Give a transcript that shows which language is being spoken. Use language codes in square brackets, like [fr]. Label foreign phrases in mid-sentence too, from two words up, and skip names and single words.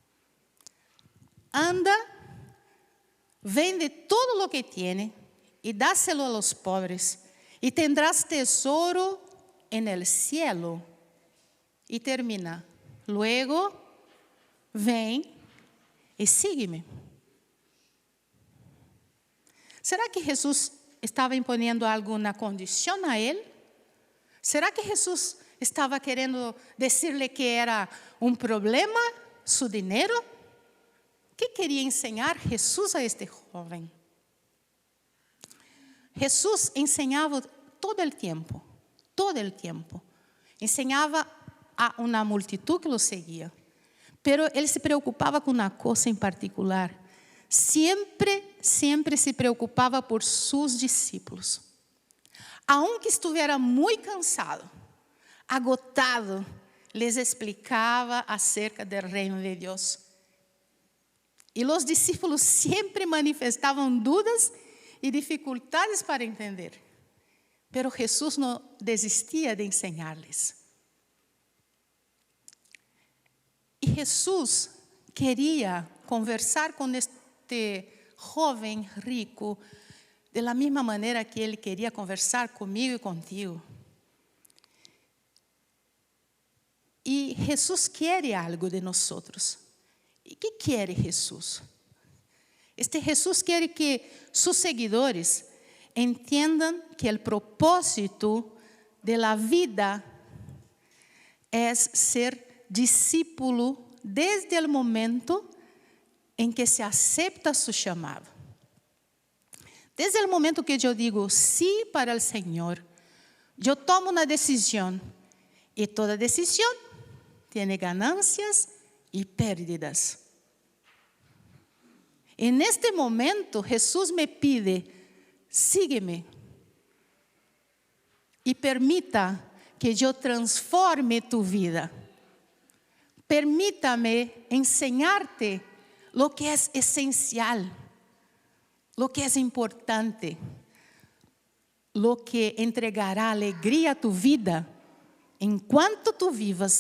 [es] Anda, vende todo lo que tiene y dáselo a los pobres y tendrás tesoro en el cielo. Y termina, luego ven y sígueme. [pt] ¿Será que Jesús estava imponiendo alguma condição a ele? Será que Jesus estava querendo dizer-lhe que era um problema su dinheiro? O que queria ensinar Jesus a este jovem? Jesus ensinava todo o tempo. Ensinava a uma multitud que o seguia. Pero ele se preocupava com uma coisa em particular. [es] Siempre se preocupava por sus discípulos. Aunque estuviera muy cansado, agotado, les explicaba acerca del reino de Dios. Y los discípulos siempre manifestaban dudas y dificultades para entender. Pero Jesús no desistía de enseñarles. Y Jesús quería conversar con este joven rico de la misma manera que [pt] ele queria conversar comigo e contigo. E Jesus quer algo de nós. E o que quer Jesus? Este Jesus quer que seus seguidores entendam que o propósito [es] de la [pt] vida é ser discípulo desde o momento em que se [es] acepta su [pt] chamado. Desde o momento que eu digo sí para o Senhor, eu tomo uma decisão. E toda decisão tem ganancias e pérdidas. E neste momento, Jesus me [es] pide, sígueme. [pt] E permita que eu transforme tu vida. [es] Permítame enseñarte lo que es esencial, lo que es importante, lo que entregará alegría a tu vida [pt] enquanto tu vivas.